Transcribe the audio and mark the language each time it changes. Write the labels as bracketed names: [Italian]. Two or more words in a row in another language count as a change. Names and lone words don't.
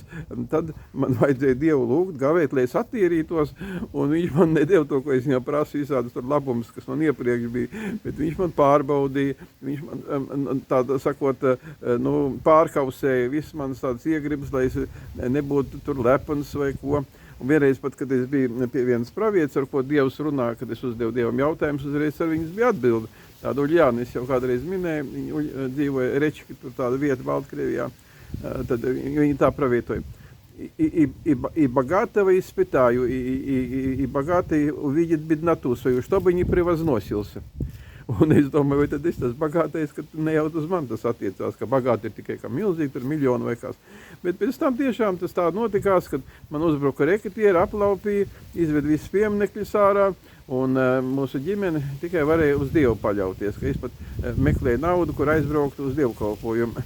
[Latvian] Tad man vajadzēja Dievu lūgt, gavēt, lai es attīrītos, un viņš man nedeva to, ko es viņam prasu, visādas labumus, kas man iepriekš bija, bet viņš man pārbaudīja, viņš man, tāda sakot, pārkausēja visas manas tādas iegribas, lai es nebūtu tur lepns vai ko. Un vienreiz pat, kad es biju pie vienas pravietes, ar ko Dievs runā, kad es uzdevu Dievam jautājumus, uzreiz ar viņas bija atbilde. Tāda Uļjānis jau kādreiz minēja, viņa dzīvoja Rečki, tur tāda vieta Baltkrievijā, tad viņa tā pravietoja. [Russian] И богатого испытаю, и богатый увидит бедноту свою, чтобы не превозносился. [Latvian] Un es domāju, vai tad es tas bagātais, ka ne jau uz mani tas attiecās, ka bagāti ir tikai kā milzīgi, tur miljoni vai kas. Bet pēc tam tiešām tas tā notikās, kad man uzbruka reketieri, aplaupīja, izved visus pieminekļus ārā, un mūsu ģimene tikai varēja uz Dievu paļauties, ka es pat meklēju naudu, kur aizbraukt uz dievkalpojumu.